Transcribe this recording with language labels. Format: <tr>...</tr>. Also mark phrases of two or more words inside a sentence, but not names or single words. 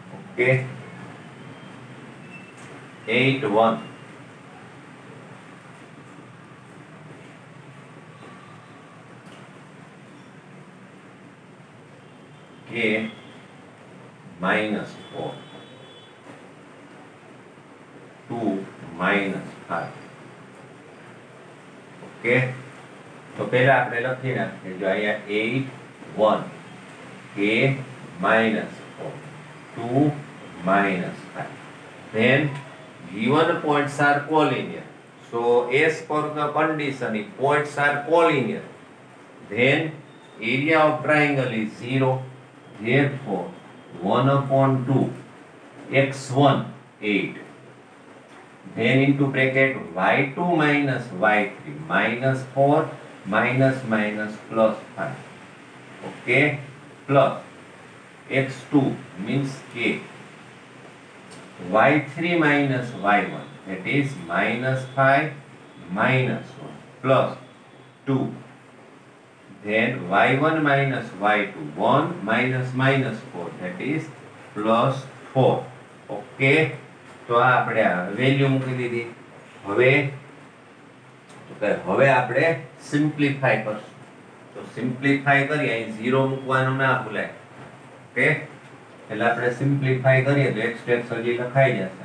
<en>Okay, 8 1 k minus 4 2 minus 5.</en> <gu>ઓકે, તો પહેલા આપણે લખી નાખીએ. જો અહીંયા 8 1</gu> <en>k minus 4 2 minus 5. Then given points are collinear, so as per the condition if points are collinear, then area of triangle is 0. Therefore 1/2 x1 8. Then into bracket y2 minus y3 minus 4 minus minus plus 5. Okay, plus x2 means k, y3 minus y1 that is minus 5 minus 1 plus 2. Then y1 minus y2 1 minus minus 4 that is plus 4.</en> <gu>Okay, તો આ આપણે વેલ્યુ મૂકી દીધી. હવે આપણે સિમ્પ્લિફાય કરશું. તો સિમ્પ્લિફાય કરીએ, અહીં 0 મૂકવાનું ના ભૂલાય. ઓકે, એટલે આપણે સિમ્પ્લિફાય કરીએ તો એક સ્ટેપ હજી લખાઈ જશે.</gu>